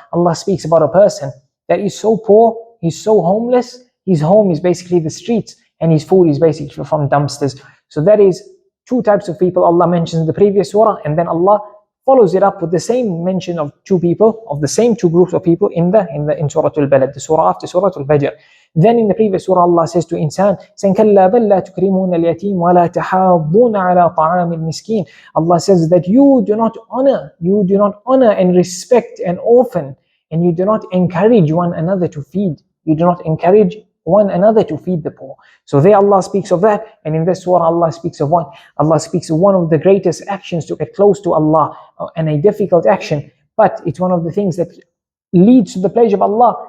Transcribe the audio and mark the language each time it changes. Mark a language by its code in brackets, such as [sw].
[en] Allah speaks about a person that is so poor, he's so homeless, his home is basically the streets, and his food is basically from dumpsters. So that is two types of people Allah mentions in the previous surah, and then Allah follows it up with the same mention of two people, of the same two groups of people in Surah al Balad, the surah after Surah al Fajr. Then in the previous surah Allah says to insan, [ar] كَلَّا بَلْ لَا تُكْرِمُونَ الْيَتِيمَ وَلَا تَحَاضُّونَ عَلَى طَعَامِ الْمِسْكِينِ. [en] Allah says that you do not honor and respect an orphan, and you do not encourage one another to feed. You do not encourage one another to feed the poor. So there Allah speaks of that, and in this surah Allah speaks of what? Allah speaks of one of the greatest actions to get close to Allah, and a difficult action, but it's one of the things that leads to the pleasure of Allah.